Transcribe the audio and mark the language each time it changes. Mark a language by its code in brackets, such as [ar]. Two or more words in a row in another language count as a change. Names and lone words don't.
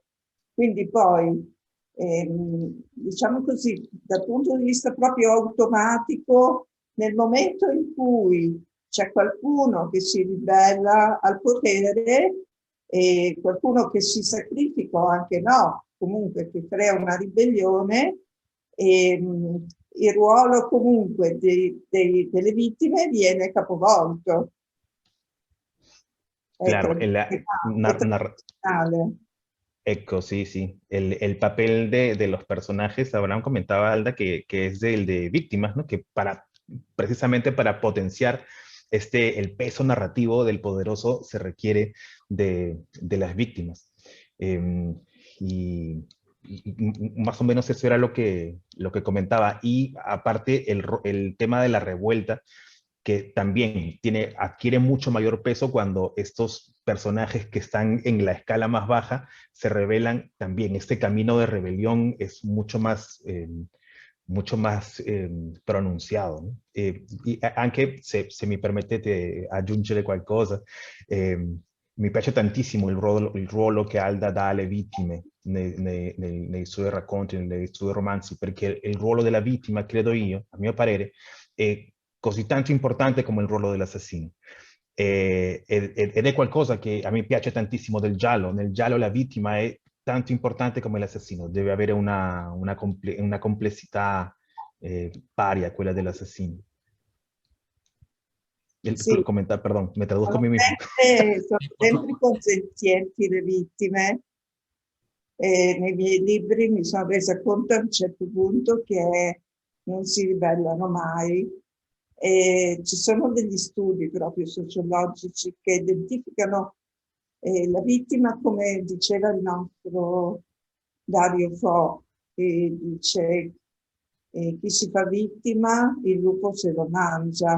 [it] Quindi poi, diciamo così, dal punto di vista proprio automatico, nel momento in cui c'è qualcuno che si ribella al potere e qualcuno che si sacrifica o anche no, comunque che crea una ribellione, il ruolo comunque delle vittime viene capovolto. [es] Claro, [it] Tradizionale. Ecco, [es] sí, sí. El papel de los personajes, Abraham comentaba, Alda, que es el de víctimas, ¿no? Que precisamente para potenciar el peso narrativo del poderoso se requiere de las víctimas. Y más o menos eso era lo que comentaba. Y aparte el tema de la revuelta, que también adquiere mucho mayor peso cuando estos personajes que están en la escala más baja se revelan también. Este camino de rebelión es mucho más pronunciato. No? [it] E anche se mi permettete aggiungere qualcosa, mi piace tantissimo il ruolo che Alda dà alle vittime nei suoi racconti, nei suoi romanzi, perché il ruolo della vittima, credo io, a mio parere, è così tanto importante come il ruolo dell'assassino. Ed è qualcosa che a me piace tantissimo del giallo. Nel giallo la vittima è tanto importante come l'assassino, deve avere una complessità pari a quella dell'assassino. Sì, [es] Perdón, me traduzco a [it] sono [es] mí mismo. [it] sono [es] Sí, por [it] sempre [es] favor. [it] consenzienti le vittime. Nei miei libri mi sono resa conto a un certo punto che non si ribellano mai. E ci sono degli studi proprio sociologici che identificano la vittima, come diceva il nostro Dario Fo, che dice chi si fa vittima, il lupo se lo mangia.